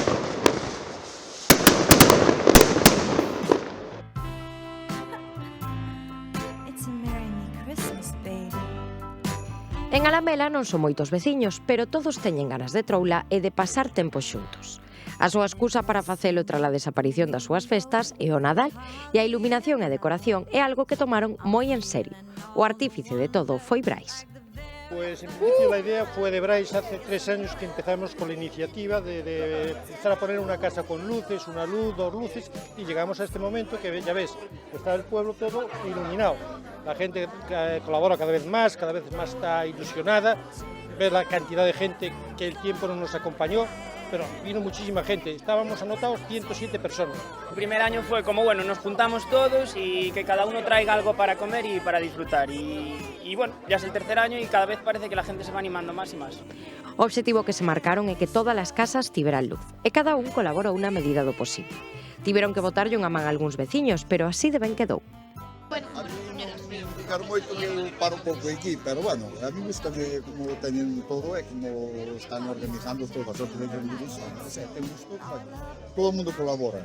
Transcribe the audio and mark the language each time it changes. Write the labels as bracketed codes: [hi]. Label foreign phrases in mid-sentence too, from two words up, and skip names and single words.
[gl] En Alamela non son moitos veciños, pero todos teñen ganas de troula e de pasar tempo xuntos. A súa excusa para facelo tras a desaparición das súas festas é o Nadal, e a iluminación e a decoración é algo que tomaron moi en serio. O artífice de todo foi Brais. [es] Pues en principio la idea fue de Brais hace 3 años que empezamos con la iniciativa de empezar a poner una casa con luces, una luz, 2 luces, y llegamos a este momento que ya ves, está el pueblo todo iluminado. La gente colabora cada vez más está ilusionada, ves la cantidad de gente que el tiempo no nos acompañó, pero vino muchísima gente, estábamos anotados 107 personas. El primer año fue como, bueno, nos juntamos todos y que cada uno traiga algo para comer y para disfrutar. Y bueno, ya es el tercer año y cada vez parece que la gente se va animando más y más. [gl] O obxectivo que se marcaron é que todas as casas tiveran luz, e cada un colaborou na medida do posible. Tiveron que botarlle unha man a algúns veciños, pero así de ben quedou. Bueno, ficar moito que eu paro un pouco aquí, pero bueno, [es] a mí gusta [gl] que como teñen todo e como están organizando todas as outras reunións, temos todo o mundo colabora.